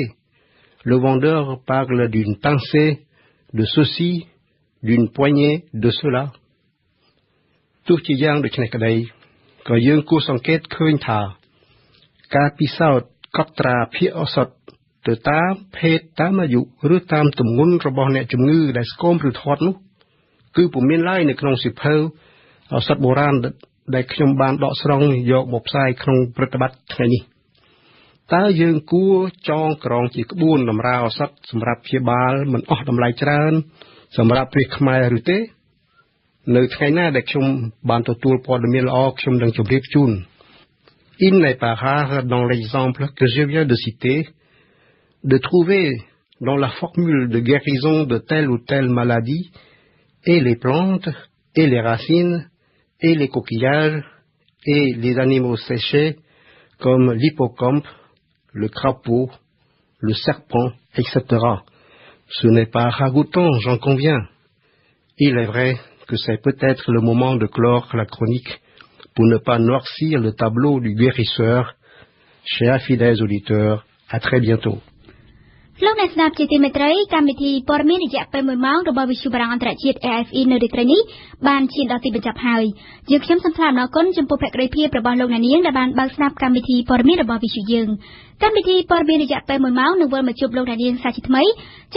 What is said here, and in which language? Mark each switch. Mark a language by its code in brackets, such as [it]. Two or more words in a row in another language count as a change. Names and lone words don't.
[fr] Le vendeur parle d'une pincée, de ceci, d'une poignée, de cela. [km] ទោះជាយ៉ាងដូចនេះក្តីក៏យើងគួរសង្កេតឃើញថាការពិសោធន៍កត់ត្រាភាគឱសថទៅតាមភេទតាម អាយុឬតាមទម្ងន់របស់អ្នកជំងឺដែលស្គមឬធាត់នោះគឺពុំមានឡើយនៅក្នុងសិភៅឱសថបុរាណដែលខ្ញុំបានដកស្រង់យកមកផ្សាយក្នុងព្រឹត្តិបទថ្ងៃនេះ តើយើងគួរចងក្រងជាក្បួនតម្រាឱសថសម្រាប់ព្យាបាលមិនអស់តម្លៃច្រើនសម្រាប់ព្រះខ្មែរឬទេនៅថ្ងៃណាដែលខ្ញុំបានទទួលព័ត៌មានល្អខ្ញុំនឹងជម្រាបជូន [fr] Il n'est pas rare dans l'exemple que je viens de citer de trouver dans la formule de guérison de telle ou telle maladie et les plantes et les racines et les coquillages et les animaux séchés comme l'hippocampe, le crapaud, le serpent, etc. Ce n'est pas ragoûtant, j'en conviens. Il est vrai que c'est peut-être le moment de clore la chronique pour ne pas noircir le tableau du guérisseur. Chers fidèles auditeurs, à très bientôt. [km] លោកអ្នកស្ដាប់ជាទីមេត្រីកម្មវិធីព័ត៌មានរយៈពេល1ម៉ោងរបស់វិទ្យុបារាំងអន្តរជាតិ AFE នៅរាត្រីនេះបានឈានដល់ទីបញ្ចប់ហើយយើងខ្ញុំសូមថ្លែងអំណរគុណចំពោះភក្ដីភាពរបស់ លោកអ្នកនាងដែលបានបើកស្ដាប់កម្មវិធីព័ត៌មានរបស់វិទ្យុយើងកម្មវិធីព័ត៌មានរយៈពេល1ម៉ោងនឹងវិលមកជួបលោកអ្នកនាងសាជាថ្មីចាប់